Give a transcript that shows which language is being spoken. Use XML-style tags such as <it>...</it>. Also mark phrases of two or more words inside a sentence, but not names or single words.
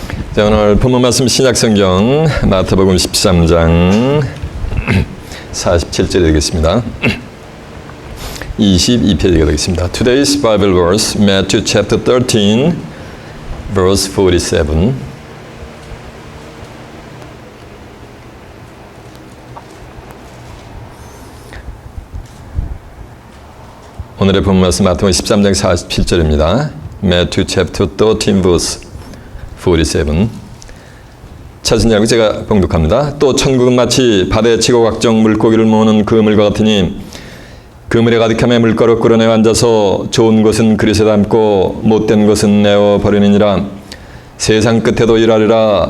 <ko>자, 오늘 본문 말씀 신약성경 마태복음 13장 47절 되겠습니다. 22페이지가 되겠습니다.</ko> <en>Today's Bible verse, Matthew chapter 13, verse 47.</en> <ko>오늘의 본문 말씀 마태복음 13장 47절입니다.</ko> <en>Matthew chapter 13, verse 47.</en> <ko>찾은 자고 제가 봉독합니다. 또 천국은 마치 바다에 치고 각종 물고기를 모으는 그물과 같으니 그물에 가득함에 물가로 끌어내어 앉아서 좋은 것은 그릇에 담고 못된 것은 내어 버리느니라. 세상 끝에도 일하리라.</ko>